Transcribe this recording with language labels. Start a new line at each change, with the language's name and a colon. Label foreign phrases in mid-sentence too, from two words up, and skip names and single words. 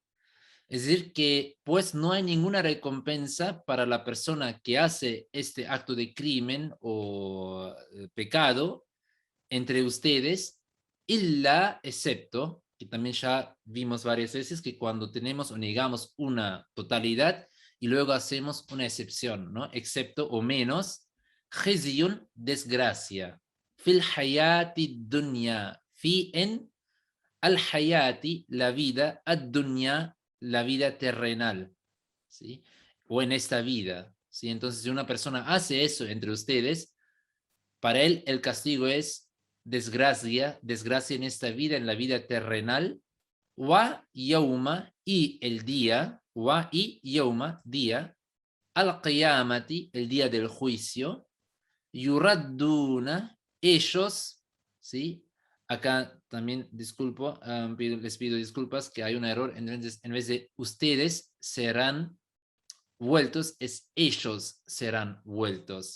Spanish: Es decir, que pues no hay ninguna recompensa para la persona que hace este acto de crimen o pecado entre ustedes, illa, excepto, que también ya vimos varias veces que cuando tenemos o negamos una totalidad y luego hacemos una excepción, ¿no? Excepto o menos, khizyun, desgracia,
Arabic: في الحياة الدنيا,
Spanish: fi en
Arabic: الحياة,
Spanish: la vida,
Arabic: الدنيا,
Spanish: la vida terrenal, ¿sí? O en esta vida, ¿sí? Entonces, si una persona hace eso entre ustedes, para él el castigo es desgracia, desgracia en esta vida, en la vida terrenal,
Arabic: ويوم,
Spanish: y el día, wa y yawma, día,
Arabic: القيامة,
Spanish: el día del juicio, yuradduna, ellos, ¿sí? Acá también disculpo, les pido disculpas que hay un error, entonces en vez de ustedes serán vueltos, es ellos serán vueltos.